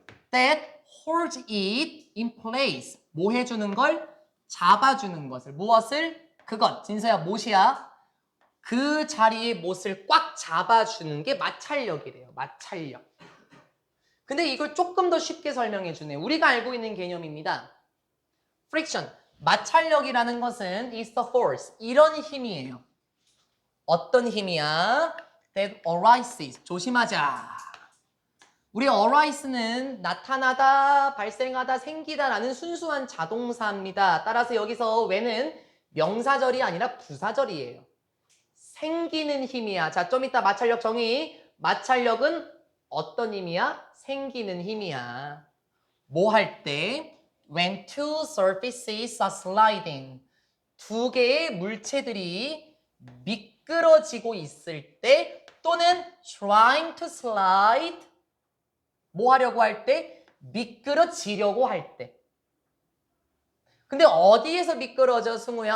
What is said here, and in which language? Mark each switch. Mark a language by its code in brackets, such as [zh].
[en] that holds it in place [ko] 뭐 해주는 걸? 잡아주는 것을 무엇을? 그것 진서야 못이야. 그 자리에 못을 꽉 잡아주는 게 마찰력이래요. 마찰력. 근데 이걸 조금 더 쉽게 설명해 주네요. 우리가 알고 있는 개념입니다. [en] friction. [ko] 마찰력이라는 것은 [en] is the force. [ko] 이런 힘이에요. 어떤 힘이야? [en] that arises. [ko] 조심하자. 우리 arise는 나타나다, 발생하다, 생기다라는 순수한 자동사입니다. 따라서 여기서 when은 명사절이 아니라 부사절이에요. 생기는 힘이야. 자, 좀 이따 마찰력 정의. 마찰력은 어떤 힘이야? 생기는 힘이야. 뭐 할 때? [en] When two surfaces are sliding. [ko] 두 개의 물체들이 미끄러지고 있을 때 또는 [en] trying to slide. [ko] 뭐 하려고 할 때? 미끄러지려고 할 때. 근데 어디에서 미끄러져, 승우야?